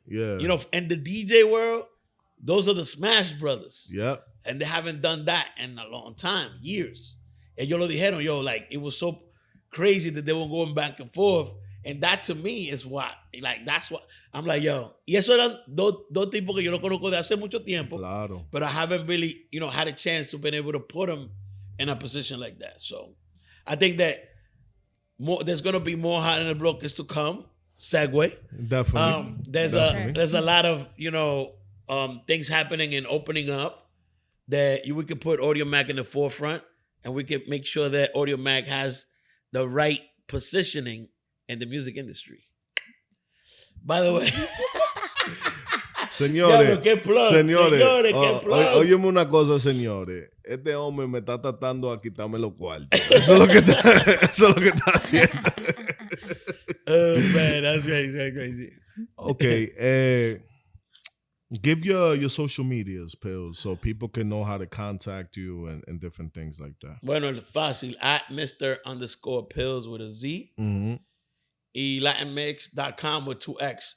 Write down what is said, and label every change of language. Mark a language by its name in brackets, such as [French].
[English] Yeah. You know, in the DJ world, those are the Smash Brothers. Yeah. And they haven't done that in a long time, years. [Spanish] Ellos lo dijeron, [English] yo, like, it was so crazy that they were going back and forth. And that to me is what, like, that's what, I'm like, yo. [Spanish] Y eso eran dos tipos que yo no conozco de hace mucho tiempo. Claro. [English] But I haven't really, had a chance to be able to put them in a position like that. So I think that there's going to be more Hot in the Blockers to come. [Spanish] Segue. [English] Definitely. There's a lot of, things happening and opening up that we could put Audiomack in the forefront, and we could make sure that Audiomack has the right positioning in the music industry. By the way, [Spanish] señores, qué plug. Óyeme una cosa, señores. Este hombre me está tratando a quitarme los cuartos. Eso es lo que está haciendo. [English] Oh, man, that's crazy. Okay, give your social medias, Pillz, so people can know how to contact you and different things like that. [Spanish] Bueno, es fácil. [English] At Mr_Pillz with a Z. [Spanish] Y LatinMix.com with 2X.